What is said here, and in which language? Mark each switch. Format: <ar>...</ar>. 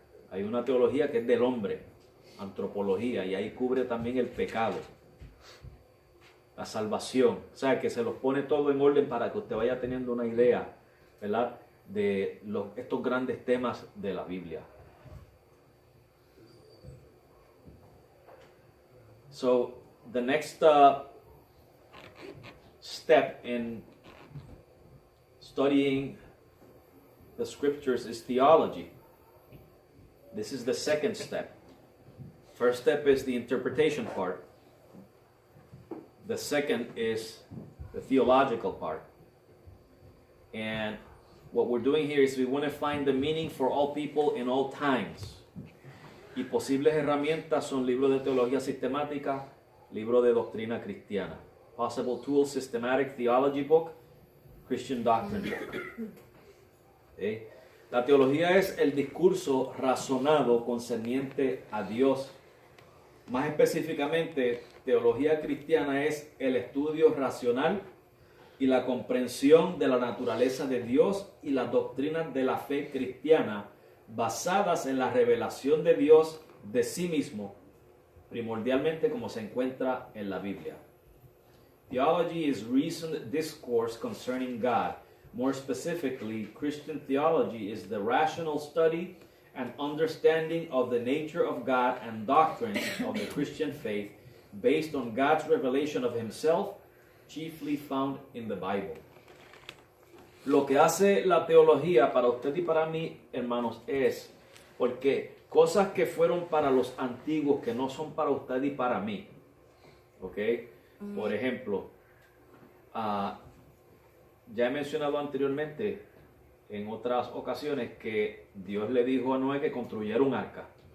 <es>Hay una teología que es del hombre, antropología, y ahí cubre también el pecado, la salvación. O sea, que se los pone todo en orden para que usted vaya teniendo una idea, ¿verdad?, de estos grandes temas de la Biblia.</es> <en>So, the next step in studying the scriptures is theology. This is the second step. First step is the interpretation part. The second is the theological part. And what we're doing here is we want to find the meaning for all people in all times.</en> <es>Y posibles herramientas son libros de teología sistemática, libro de doctrina cristiana.</es> <en>Possible tools, systematic theology book, Christian doctrine book. ¿Okay?</en> <es>La teología es el discurso razonado concerniente a Dios. Más específicamente, teología cristiana es el estudio racional y la comprensión de la naturaleza de Dios y las doctrinas de la fe cristiana basadas en la revelación de Dios de sí mismo, primordialmente como se encuentra en la Biblia.</es> <en>Theology is reasoned discourse concerning God. More specifically, Christian theology is the rational study and understanding of the nature of God and doctrines of the Christian faith based on God's revelation of Himself, chiefly found in the Bible.</en> <es>Lo que hace la teología para usted y para mí, hermanos, es porque cosas que fueron para los antiguos que no son para usted y para mí. ¿Ok? Por ejemplo, ya he mencionado anteriormente en otras ocasiones que Dios le dijo a Noé que construyera un arca.</es>